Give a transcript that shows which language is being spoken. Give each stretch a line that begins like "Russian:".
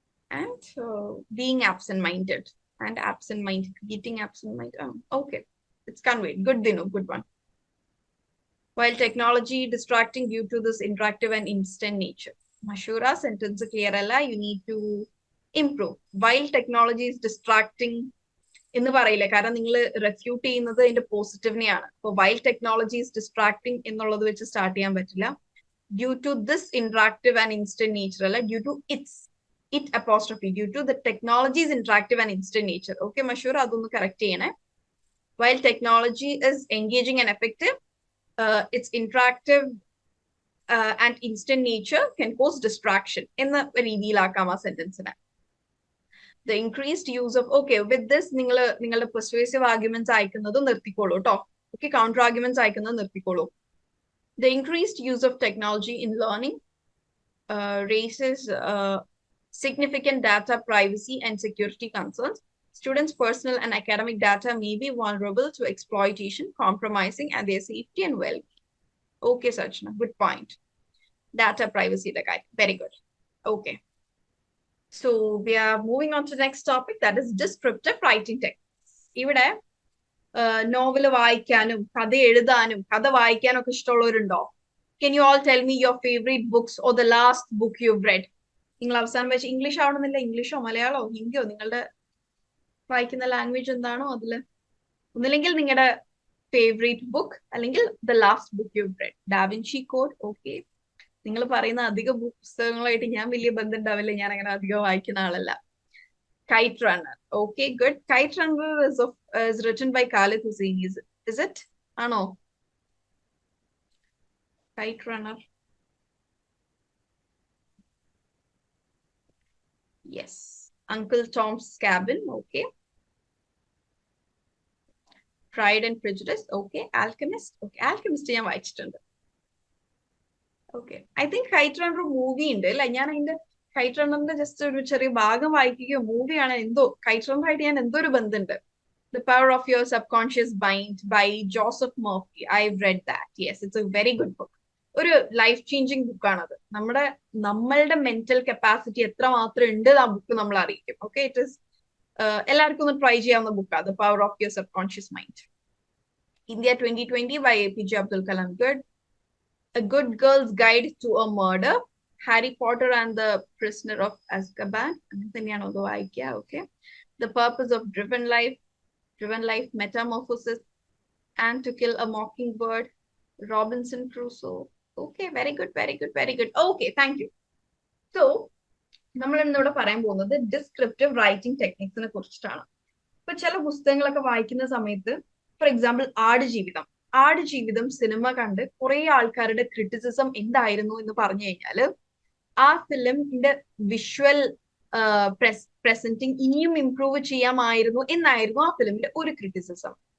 English: And being absent-minded and absent-minded, getting absent-minded. Okay, it's conveyed. Good, Dinu, good one. While technology distracting due to this interactive and instant nature. Mashura, sentence clear alla, you need to improve. While technology is distracting
Malayalam: എന്ന് പറയില്ല, കാരണം നിങ്ങൾ refute ചെയ്യുന്നത് അതിന്റെ പോസിറ്റീവിനെയാണ്. അപ്പൊ
English: while technology is distracting
Malayalam: എന്നുള്ളത് വെച്ച് start ചെയ്യാൻ പറ്റില്ല.
English: Due to this interactive and instant nature അല്ല, due to it apostrophe, due to the technology's interactive and instant nature.
Malayalam: Okay, Mashura, അതൊന്ന് കറക്റ്റ് ചെയ്യണേ.
English: While technology is engaging and effective, its interactive and instant nature can cause distraction
Malayalam: എന്ന രീതിയിലാക്കാം ആ സെന്റൻസിനെ.
English: The increased use of, okay, with this
Malayalam: നിങ്ങളുടെ
English: persuasive arguments
Malayalam: അയക്കുന്നത് നിർത്തിക്കോളൂ കേട്ടോ.
English: Okay, counter arguments
Malayalam: അയക്കുന്നത് നിർത്തിക്കോളൂ.
English: The increased use of technology in learning raises significant data privacy and security concerns. Students' personal and academic data may be vulnerable to exploitation, compromising and their safety and well-being. Okay, Sachna, good point. Data privacy, the guy. Very good. Okay. So we are moving on to the next topic, that is descriptive writing techniques.
Malayalam: ഇവിടെ novel വായിക്കാനും കഥ എഴുതാനും കഥ വായിക്കാനും ഒക്കെ ഇഷ്ടമുള്ളവരുണ്ടോ?
English: Can you all tell me your favorite books or the last book you've read?
Malayalam: നിങ്ങൾ അവസാനം വെച്ച് ഇംഗ്ലീഷ് ആവണമെന്നില്ല, ഇംഗ്ലീഷോ മലയാളമോ ഹിന്ദിയോ നിങ്ങളുടെ വായിക്കുന്ന ലാംഗ്വേജ് എന്താണോ അതില്, ഒന്നില്ലെങ്കിൽ നിങ്ങളുടെ ഫേവറേറ്റ് ബുക്ക് അല്ലെങ്കിൽ
English: The last book you read.
Malayalam: Da Vinci code. Okay, നിങ്ങൾ പറയുന്ന അധിക പുസ്തകങ്ങളായിട്ട് ഞാൻ വലിയ ബന്ധം ഉണ്ടാവില്ല, ഞാൻ അങ്ങനെ അധികം വായിക്കുന്ന ആളല്ല.
English: Kite Runner. Okay, good. Kite Runner is written by Khaled Hosseini. Is it? Ano? Kite Runner. Yes. Uncle Tom's Cabin. Okay. Pride and Prejudice. Okay. Alchemist. Okay.
Malayalam: Alchemist ഞാൻ വായിച്ചിട്ടുണ്ട്. Okay.
English: I think
Malayalam: Kite Runner movie ഉണ്ട് അല്ല, ഞാൻ അതിന്റെ KITE റണ്ണറിന്റെ just ഒരു ചെറിയ ഭാഗം വായിക്കുകയോ മൂവിയാണ് എന്തോ കൈറ്റ് റണ്ണർ ആയിട്ട് ഞാൻ എന്തോ ഒരു ബന്ധമുണ്ട്.
English: The Power of Your Subconscious Mind by Joseph Murphy. I've read that. Yes, it's a very good book. ഒരു life changing ബുക്കാണത്.
Malayalam: നമ്മളുടെ മെന്റൽ കപ്പാസിറ്റി എത്ര മാത്രം ഉണ്ട് ആ ബുക്ക് നമ്മൾ അറിയിക്കും. ഓക്കെ,
English: it is
Malayalam: എല്ലാവർക്കും ഒന്ന് ട്രൈ ചെയ്യാവുന്ന ബുക്കാണ് The Power of Your Subconscious Mind.
English: India 2020 by APJ Abdul Kalam. Good. A Good Girl's Guide to a Murder. Harry Potter and the Prisoner of Azkaban. Okay. The Purpose of Driven Life. Driven Life, Metamorphosis, and To Kill a Mockingbird, Robinson Crusoe. Okay, very good, very good, very good. Okay, thank you.
Malayalam: So, നമ്മൾ ഇന്നിവിടെ പറയാൻ പോകുന്നത് descriptive writing ടെക്നിക്സിനെ കുറിച്ചിട്ടാണ്. ഇപ്പൊ ചില പുസ്തകങ്ങളൊക്കെ വായിക്കുന്ന സമയത്ത്, ഫോർ എക്സാമ്പിൾ ആടുജീവിതം സിനിമ കണ്ട് കുറെ ആൾക്കാരുടെ ക്രിറ്റിസിസം എന്തായിരുന്നു എന്ന് പറഞ്ഞു കഴിഞ്ഞാല് ആ ഫിലിമിന്റെ വിഷ്വൽ പ്രസന്റിങ് ഇനിയും ഇംപ്രൂവ് ചെയ്യാമായിരുന്നു എന്നായിരുന്നു ആ ഫിലിമിന്റെ ഒരു ക്രിറ്റിസിസം.